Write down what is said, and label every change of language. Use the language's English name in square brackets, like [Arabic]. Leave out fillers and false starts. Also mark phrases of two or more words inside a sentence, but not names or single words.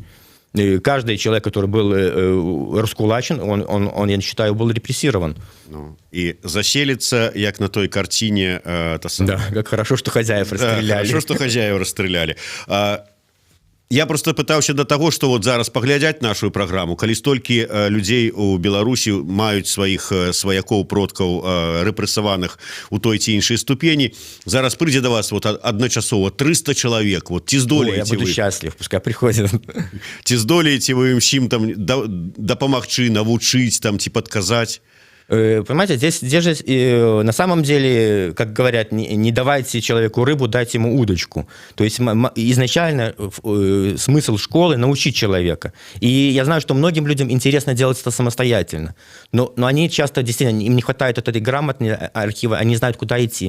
[Russian] И каждый человек, который был раскулачен, он, я считаю, был репрессирован. Ну, и заселиться, як на той картине. Да, как хорошо, что хозяев расстреляли. Да, хорошо, что хозяев расстреляли. [Belarusian] Я просто пытаўся [Russian] до того, что вот [Belarusian] зараз паглядзяць нашу праграму, калі столькі людзей у Беларусі маюць сваіх сваякоў продкаў рэпрэсаваных у той ці іншай ступені, зараз прыйдзе до вас вот адначасова 300 чалавек. Вот ці здолееце [Russian] я буду счастлив, пускай приходят. [Belarusian] Ці здолееце вы ім чым там дапамагчы, навучыць там ці падказаць? [Russian] Понимаете, здесь же на самом деле, как говорят, не давайте человеку рыбу, дайте ему удочку. То есть изначально смысл школы – научить человека. И я знаю, что многим людям интересно делать это самостоятельно. Но они часто, действительно, им не хватает вот этой грамотной архива, они знают, куда идти.